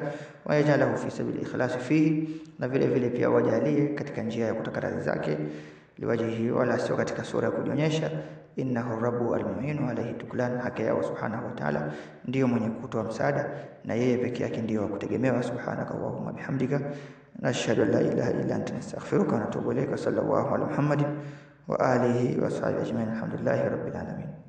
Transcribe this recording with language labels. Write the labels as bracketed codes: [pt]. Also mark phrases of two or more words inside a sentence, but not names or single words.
[ar] واجعله في سبيل إخلاص فيه, [sw] na vile vile pia wajalie katika njia ya kutaka radhi zake, liwajihi, wala sio katika sura ya kujionyesha. [ar] إنه رب المعين عليه التكلان, [sw] haki ya [ar] سبحانه وتعالى [sw] ndio mwenye kutoa msaada, na yeye pekee yake ndio wa kutegemewa. [ar] سبحانك اللهم وبحمدك، نشهد أن لا إله إلا أنت، نستغفرك ونتوب إليك. صلى الله على محمد وعلى آله وصحبه أجمعين، الحمد لله رب العالمين.